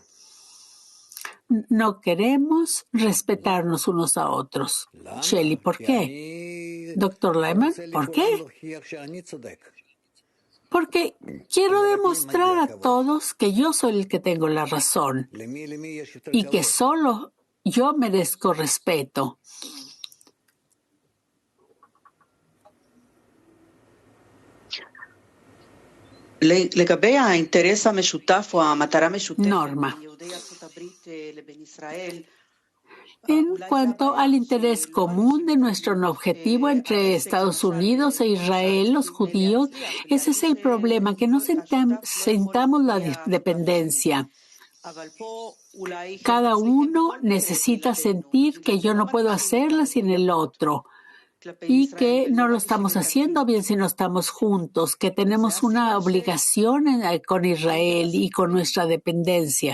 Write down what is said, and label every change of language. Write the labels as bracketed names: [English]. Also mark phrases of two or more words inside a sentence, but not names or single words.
[Spanish] No queremos respetarnos unos a otros. Shelley, ¿por qué? Doctor Lyman, ¿por qué? Porque quiero demostrar a todos que yo soy el que tengo la razón y que solo yo merezco respeto. [Hebrew] לגבי האינטרס המשותף או המטרה המשותפת Norma. בין יהודי ארצות הברית לבין ישראל, [Spanish] En cuanto al interés común de nuestro objetivo entre Estados Unidos e Israel, los judíos, ese es el problema, que no sintamos la dependencia. Cada uno necesita sentir que yo no puedo hacerla sin el otro y que no lo estamos haciendo bien si no estamos juntos, que tenemos una obligación con Israel y con nuestra dependencia.